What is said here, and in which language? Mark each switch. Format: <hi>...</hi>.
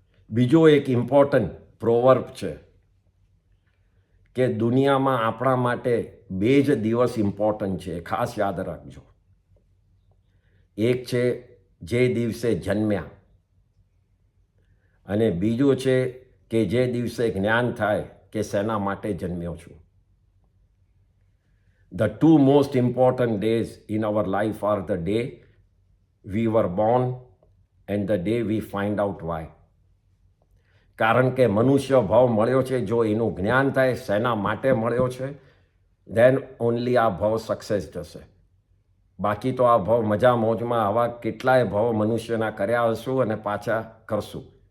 <gu>બીજો એક important proverb છે કે દુનિયામાં આપણા માટે 2 જ દિવસ ઇમ્પોર્ટન્ટ છે, ખાસ યાદ રાખજો. એક છે જે દિવસે જન્મ્યા અને બીજું છે કે જે દિવસે જ્ઞાન થાય કે શેના માટે જન્મ્યો છું.</gu> <en>The two most important days in our life are the day we were born and the day we find out why.</en> <gu>કારણ કે મનુષ્ય ભાવ મળ્યો છે, જો એનું જ્ઞાન થાય શેના માટે મળ્યો છે,</gu> <en>then only</en> <gu>આ ભાવ સક્સેસ જશે. બાકી તો આ ભાવ મજા મોજમાં આવા કેટલાય ભાવ મનુષ્યના કર્યા હશું અને પાછા કરશું.</gu>